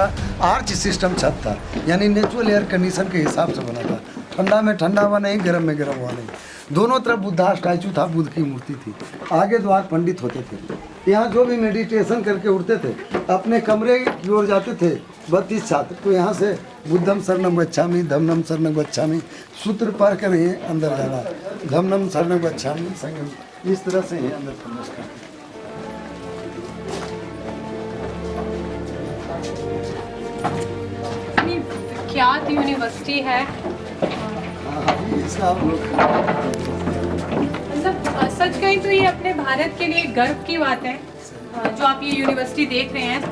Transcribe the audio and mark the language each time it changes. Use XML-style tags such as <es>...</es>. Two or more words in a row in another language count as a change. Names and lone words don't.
<en>arch system</en> <hi>छत था, यानी</hi> <en>natural air condition</en> <hi>के हिसाब से बना था। ठंडा में ठंडा हुआ नहीं, गर्म में गर्म हुआ नहीं। दोनों तरफ बुद्धा स्टैचू था, बुद्ध की मूर्ति थी। आगे द्वार पंडित होते थे। यहाँ जो भी मेडिटेशन करके उठते थे, अपने कमरे की ओर जाते थे 32 छात्र। तो यहाँ से</hi> <pi>बुद्धम शरणम गच्छामि, धम्मम शरणम गच्छामि,</pi> <hi>सूत्र पढ़ कर ही अंदर जाना।</hi> <pi>धम्मम शरणम गच्छामि,</pi> <hi>संगम, इस तरह से ही अंदर प्रवेश करते। विख्यात यूनिवर्सिटी है। मतलब सच कहें तो ये अपने भारत के लिए गर्व की बात है जो आप ये यूनिवर्सिटी देख रहे हैं।</hi>